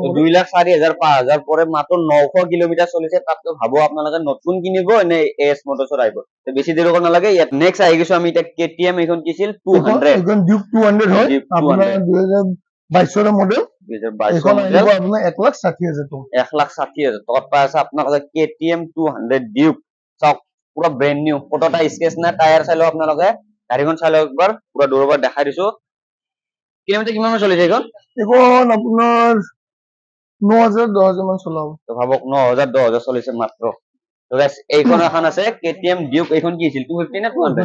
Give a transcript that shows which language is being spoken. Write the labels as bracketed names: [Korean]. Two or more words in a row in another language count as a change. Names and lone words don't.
[Assamese] 2,04,000 5,000 পৰে মাত্ৰ 900 কিলোমিটাৰ চলিছে তাততো ভাবো আপোনালোকে নতুন কিনিব নে এছ মটৰছৰ আহিব বেছি দেৰি কৰিব নালাগে ইয়াত নেক্সট আহি গৈছো আমি এতিয়া KTM এইখন কিছিল 200 এখন ডিউক 200 হয় আপোনাৰ 2022 মডেল 2022 এখন মডেল আহিব আপোনাৰ 1,60,000 টকা 1,60,000 টকাত পাই আছে আপোনালোকে KTM 200 ডিউক চাওক পুৰা [English] brand new [Assamese] কতটা স্কেচ না টায়াৰ চাই লওক আপোনালোকে গাড়ীখন চাই লওক একবাৰ পুৰা দূৰৰ পৰা দেখাই দিছো কিলোমিটাৰ কিমান মান চলিছে এইখন এখন আপোনাৰ 9,000 10,000 মান চলাব তো ভাবক 9,000 10,000 চলিছে মাত্ৰ তো গাইস এইখন এখন আছে KTM ডিউক এইখন কি আছিল 250 না 200